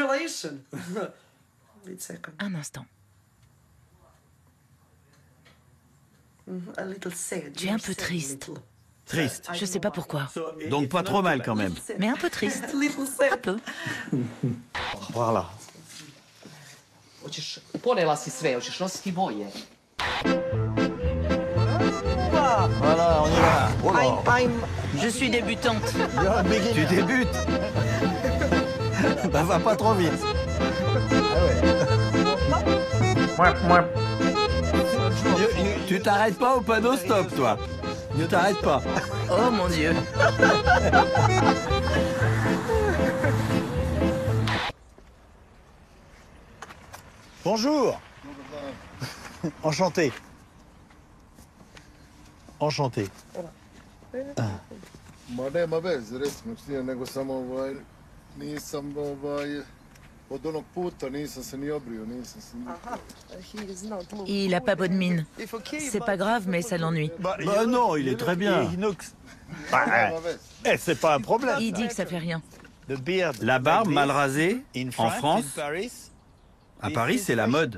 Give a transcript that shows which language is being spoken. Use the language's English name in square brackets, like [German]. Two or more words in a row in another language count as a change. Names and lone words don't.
[French] Un instant. Tu es un peu triste. Triste. Je sais pas pourquoi. Donc pas trop mal quand même. Mais un peu triste. Un peu. Voilà. [Serbian] Ponela si sve, hoćeš nositi boje. [French] Voilà, on y va. Je suis débutante. Tu débutes. Bah va pas trop vite. Tu t'arrêtes pas au panneau stop, toi. Ne t'arrête pas. Oh mon Dieu. Bonjour. Enchanté. Enchanté. [Serbian] Ma nema veze, recimo nije, nego samo nisam od onog puta nisam se ni obrio, nisam se ni... [French] Il a pas bonne mine. C'est pas grave, mais ça l'ennuie. Bah non, il est très bien. C'est pas un problème. Il dit que ça fait rien. La barbe mal rasée, en France, à Paris, c'est la mode.